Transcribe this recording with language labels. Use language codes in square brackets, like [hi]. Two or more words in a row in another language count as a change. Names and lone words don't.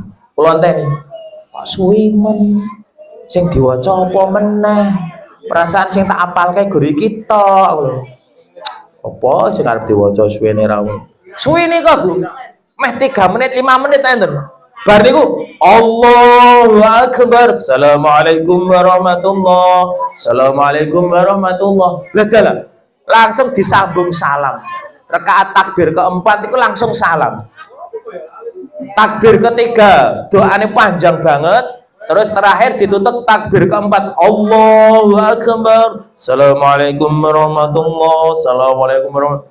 [jv] Kula enteni. Kok suwi men sing diwaca apa meneh? Perasaan sing tak apalke gur iki tok. Apa sing arep diwaca suwene ra. Suwene kok, Bu. Meh 3 menit 5 menit enten. Bar niku [ar] الله أكبر. السلام عليكم ورحمة الله. السلام عليكم ورحمة الله. [id] Lah langsung disambung salam. Rakaat takbir keempat itu langsung salam. Takbir ketiga doanya panjang banget. Terus terakhir ditutup takbir keempat. [ar] الله أكبر. السلام عليكم ورحمة الله. السلام عليكم ورحمة الله.